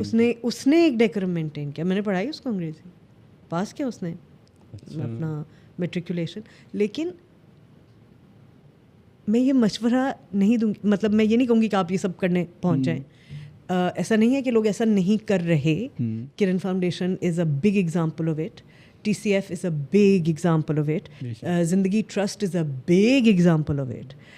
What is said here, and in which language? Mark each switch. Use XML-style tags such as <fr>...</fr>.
<ur>اس نے ایک decorum maintain کیا. میں نے پڑھائی اس کو انگریزی, پاس کیا اس نے اپنا میٹریکولیشن. لیکن میں یہ مشورہ نہیں دوں گی, مطلب میں یہ نہیں کہوں گی کہ آپ یہ سب کرنے پہنچ جائیں. ایسا نہیں ہے کہ لوگ ایسا نہیں کر رہے.</ur> <en>Kiran foundation is a big example of it. TCF is a big example of it. Zindagi Trust is a big example of it.</en>